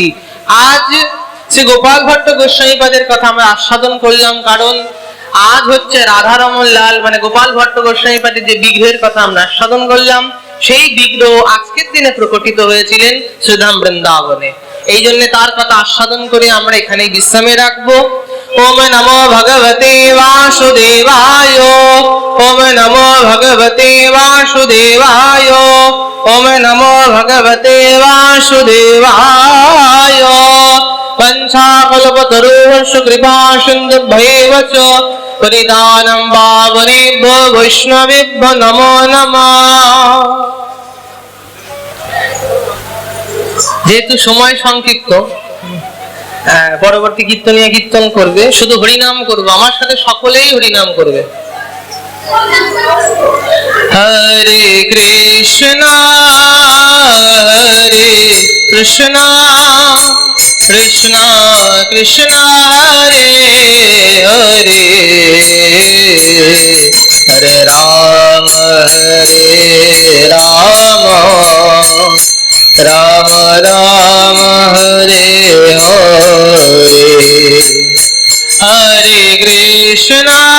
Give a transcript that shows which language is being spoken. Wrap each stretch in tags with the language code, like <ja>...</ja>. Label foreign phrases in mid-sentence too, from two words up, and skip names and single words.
<bn>আজ সে গোপাল ভট্ট গোস্বামীপাদের কথা আমরা আস্বাদন করলাম, কারণ আজ হচ্ছে রাধারমণ লাল, মানে গোপাল ভট্ট গোস্বামীপাদের যে বিগ্রহের কথা আমরা আস্বাদন করলাম, সেই বিগ্রহ আজকের দিনে প্রকটিত হয়েছিলেন শ্রীধাম বৃন্দাবনে। এই জন্য তার কথা আস্বাদন করে আমরা এখানে বিশ্রামে রাখবো।</bn> <sa>ওম নমো ভগবতে বাসুদেবায়, ওম নমো ভগবতে বাসুদেবায়, ওম নমো ভগবতে বাসুদেবায়। পঞ্চাকল্পতরুঃ কৃপা সিন্ধুভ্যেব চ পরিদানম পাবনেভ্যো বৈষ্ণবেভ্যো নমো নমঃ।</sa> <bn>যেহেতু সময় সংক্ষিপ্ত, পরবর্তী কীর্তনিয়া কীর্তন করবে, শুধু হরিনাম করবো, আমার সাথে সকলেই হরিনাম করবে।</bn> <sa>হরে কৃষ্ণ হরে কৃষ্ণ কৃষ্ণ কৃষ্ণ হরে হরে, হরে রাম রাম রাম হরে হরে, হরে কৃষ্ণ</sa>